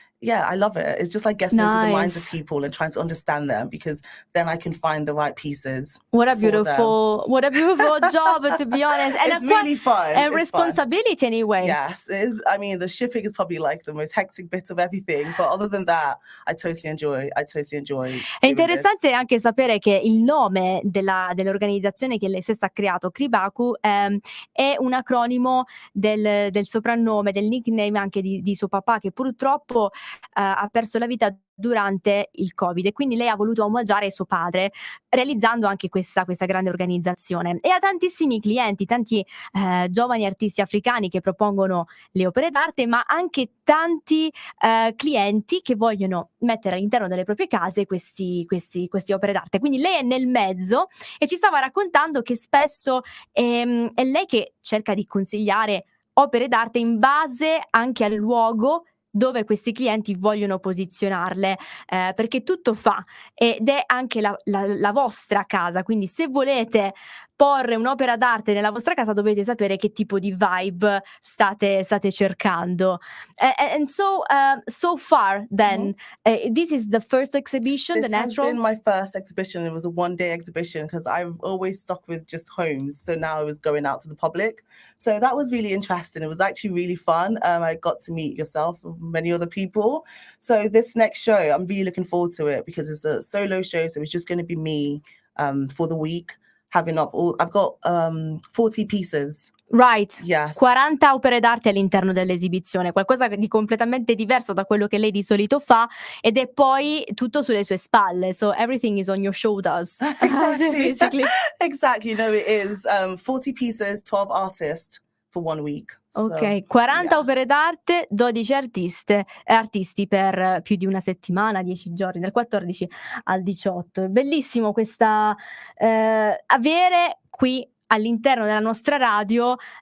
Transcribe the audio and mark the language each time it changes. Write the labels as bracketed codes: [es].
[en] Yeah, I love it. It's just like getting into the minds of people and trying to understand them, because then I can find the right pieces. What a beautiful job, to be honest. And it's really fun. And responsibility fun. Anyway. Yes, it is. I mean, the shipping is probably like the most hectic bit of everything, but other than that, I totally enjoy. [it] È interessante anche sapere che il nome dell'organizzazione che lei stessa ha creato, Kribaku, è un acronimo del soprannome, del nickname anche di suo papà, che purtroppo ha perso la vita durante il Covid, e quindi lei ha voluto omaggiare suo padre realizzando anche questa grande organizzazione, e ha tantissimi clienti, tanti giovani artisti africani che propongono le opere d'arte, ma anche tanti clienti che vogliono mettere all'interno delle proprie case queste opere d'arte. Quindi lei è nel mezzo e ci stava raccontando che spesso è lei che cerca di consigliare opere d'arte in base anche al luogo dove questi clienti vogliono posizionarle, perché tutto fa, ed è anche la vostra casa. Quindi se volete porre un'opera d'arte nella vostra casa, dovete sapere che tipo di vibe state cercando. [en] And so far then, this is the first exhibition, this the natural? Has been my first exhibition. It was a one-day exhibition because I've always stuck with just homes, so now I was going out to the public. So that was really interesting. It was actually really fun. I got to meet yourself and many other people. So this next show, I'm really looking forward to it because it's a solo show, so it's just going to be me for the week. I've got 40 pieces. Right. Yes. [it] 40 opere d'arte all'interno dell'esibizione, qualcosa di completamente diverso da quello che lei di solito fa, ed è poi tutto sulle sue spalle. [en] So everything is on your shoulders. Exactly. Basically. Exactly. No, it is 40 pieces, 12 artists for 1 week. [it] Ok, 40 opere d'arte, 12 artisti per più di una settimana, 10 giorni, dal 14 al 18. È bellissimo questa avere qui all'interno della nostra radio